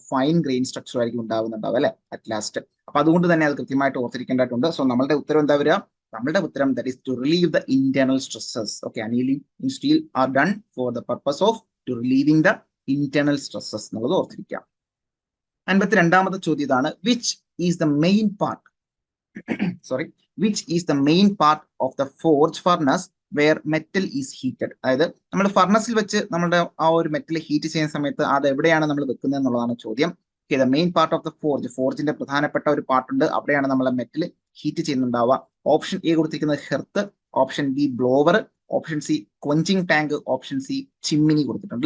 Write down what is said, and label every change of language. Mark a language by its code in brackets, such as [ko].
[ml] Fine grain structure ആയിരിക്കും ഉണ്ടാവുന്നുണ്ടാവും, അല്ലെ, [en] At last. [ml] അപ്പൊ അതുകൊണ്ട് തന്നെ അത് കൃത്യമായിട്ട് ഓർത്തിരിക്കേണ്ടതായിട്ടുണ്ട്. [en] so [ml] നമ്മളുടെ ഉത്തരം എന്താ വരിക? നമ്മളുടെ ഉത്തരം [en] That is to relieve the internal stresses. Okay, annealing in steel are done for the purpose of to relieving the internal stresses [ml] എന്നുള്ളത് ഓർത്തിരിക്കാം. 52ാമത്തെ ചോദ്യം ഇതാണ്: [en] Which is the main part which is the main part of the forge furnace where metal is heated? [ml] അതായത് നമ്മൾ ഫർണസിൽ വെച്ച് നമ്മുടെ ആ ഒരു metal heat ചെയ്യുന്ന സമയത്ത് അത് എവിടെയാണ് നമ്മൾ വെക്കുന്നത് എന്നുള്ളതാണ് ചോദ്യം. [en] the main part of [ml] the ഫോർജിന്റെ പ്രധാനപ്പെട്ട ഒരു പാർട്ട് ഉണ്ട്, അവിടെയാണ് നമ്മളെ മെറ്റൽ ഹീറ്റ് ചെയ്യുന്നുണ്ടാവുക. ഓപ്ഷൻ എ കൊടുത്തിരിക്കുന്നത് ഹെർത്ത്, option B blower, option C quenching tank, option C Chimmini കൊടുത്തിട്ടുണ്ട്.